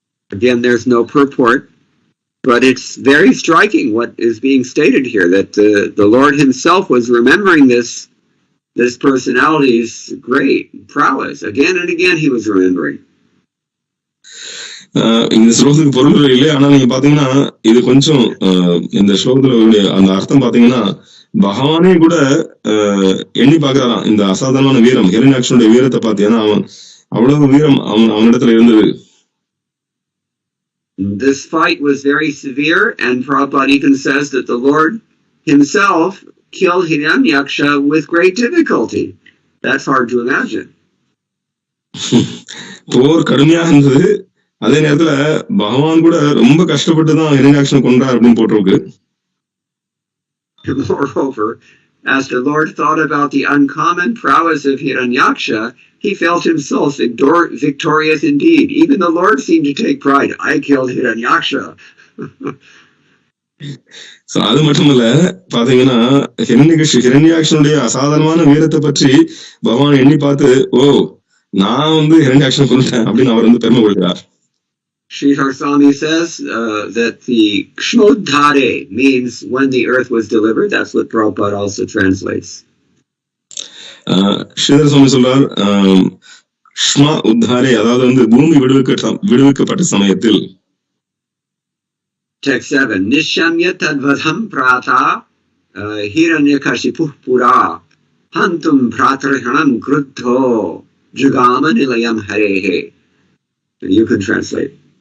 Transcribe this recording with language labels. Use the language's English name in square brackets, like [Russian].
[English] Again, there's no purport, but it's very striking what is being stated here, that the Lord himself was remembering this personality's great prowess. Again and again he was remembering. [Tamil] இந்த ஸ்லோகத்துக்கு பொருள் இல்லை. ஆனா நீங்க பாத்தீங்கன்னா இது கொஞ்சம் இந்த ஸ்லோகத்துல அந்த அர்த்தம் பாத்தீங்கன்னா பகவானே கூட எண்ணி பாக்குறாராம் இந்த அசாதாரணமான வீரம், ஹிரண்யாக்ஷனுடைய வீரத்தை பாத்தீங்கன்னா அவன் அவ்வளவு வீரம் அவனிடத்துல இருந்தது. [English] This fight was very severe, and Prabhupada even says that the Lord himself killed Hiranyaksha with great difficulty. That's hard to imagine. [Tamil] போர் கடுமையா இருந்தது, அதே நேரத்துல பகவான் கூட ரொம்ப கஷ்டப்பட்டுதான் ஹிரண்யாக்ஷனை கொன்றார் அப்படின்னு போட்டிருக்கு. [English] Moreover, as the Lord thought about the uncommon prowess of Hiranyaksha, he felt himself victorious indeed. Even the Lord seemed to take pride. I killed Hiranyaksha. [Tamil] அது மட்டுமல்ல, பாத்தீங்கன்னா ஹிரண்யாக்ஷனுடைய அசாதாரணமான வீரத்தை பற்றி பகவான் எண்ணி பார்த்து, ஓ நான் ஹிரண்யாக்ஷன் கொண்டுட்டேன் அப்படின்னு அவர் பெருமை கொள்கிறார். [English] Sridhar Swami says that the Kshnodhare means when the earth was delivered. That's what Prabhupada also translates. [Tamil] Sridhar சுவாமி சொல்றார், க்ஷ்மா உத்தாரே, அதாவது பூமி விடுவிக்கப்பட்ட சமயத்தில். [English] Text 7. [Sanskrit] Nishamya tadvadham prata hiranyakashipuh pura hantum bhratarhanam kruddho jugama nilayam harehe. [English] You can translate.